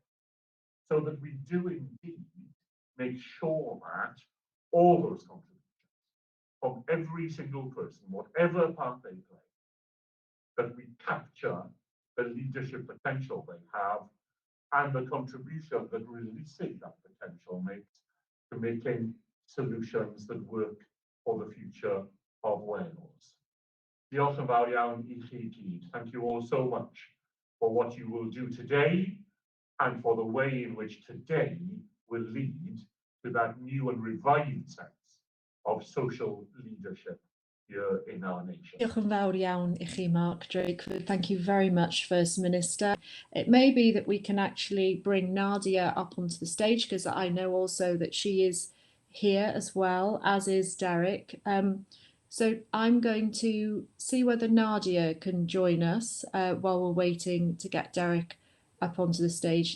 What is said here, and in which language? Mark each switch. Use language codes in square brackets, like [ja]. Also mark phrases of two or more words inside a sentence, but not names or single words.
[en] so that we do indeed make sure that all those contributions from every single person, whatever part they play, that we capture the leadership potential they have and the contribution that releasing that potential makes to making solutions that work for the future of Wales. [cy] Diolch yn fawr iawn I chi gyd. [en] Thank you all so much for what you will do today and for the way in which today will lead to that new and revived sense of social leadership here in our nation. [cy] Diolch yn fawr iawn I chi, Mark Drakeford. [en] Thank you very much, First Minister. It may be that we can actually bring Nadia up onto the stage, because I know also that she is here as well, as is Derek. So I'm going to see whether Nadia can join us while we're waiting to get Derek up onto the stage.